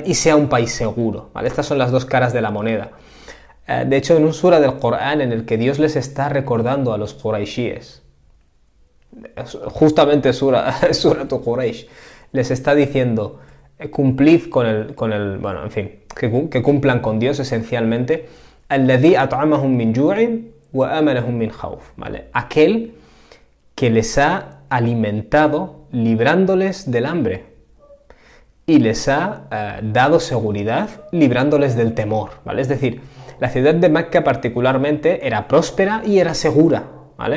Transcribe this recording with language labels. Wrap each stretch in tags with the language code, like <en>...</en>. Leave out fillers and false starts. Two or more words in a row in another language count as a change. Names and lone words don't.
<es>Y sea un país seguro, ¿vale? Estas son las dos caras de la moneda. De hecho, en un sura del Corán en el que Dios les está recordando a los Quraishíes, justamente sura tu Quraish, les está diciendo, cumplid con el bueno, en fin, que cumplan con Dios esencialmente,</es> <ar>الذي أطعمهم من جوع وآمنهم من خوف,</ar> <es>¿vale? Aquel que les ha alimentado librándoles del hambre y les ha dado seguridad librándoles del temor, ¿vale? Es decir, la ciudad de Mecca particularmente era próspera y era segura, ¿vale?</es>